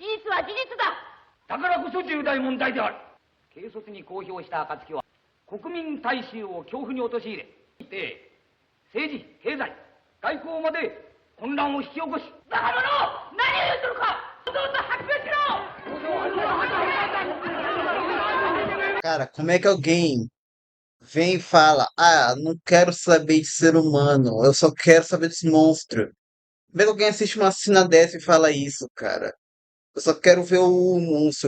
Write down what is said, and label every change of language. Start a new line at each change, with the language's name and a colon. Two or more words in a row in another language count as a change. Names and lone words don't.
Japanese: 事実は事実だ。だからこそ重大問題である。軽率に公表した暁は国民大衆を恐怖に陥れ、政治経済外交まで混乱を引き起こし。バカ者、何を言うとるか。どうぞ発表しろ。
Portuguese: Cara, como é que alguém vem e fala: Ah, não quero saber de ser humano, eu só quero saber desse monstro. Como é que alguém assiste uma cena dessa e fala isso, cara? Eu só quero ver o monstro.